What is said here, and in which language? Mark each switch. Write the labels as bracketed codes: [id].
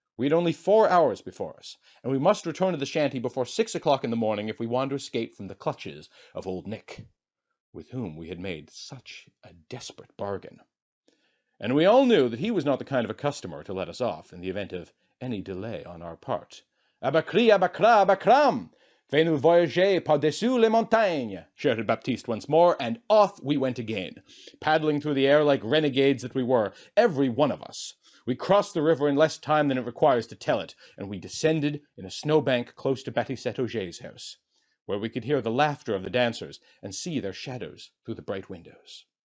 [en] We had only 4 hours before us, and we must return to the shanty before 6 o'clock in the morning if we wanted to escape from the clutches of old Nick, with whom we had made such a desperate bargain. And we all knew that he was not the kind of a customer to let us off in the event of any delay on our part. [fr] "Abacri, abacra, abacram! Fais-nous voyager par-dessus les montagnes!" [en] shouted Baptiste once more, and off we went again, paddling through the air like renegades that we were, every one of us. We crossed the river in less time than it requires to tell it, and we descended in a snowbank close to Baptiste-Augier's house, where we could hear the laughter of the dancers and see their shadows through the bright windows.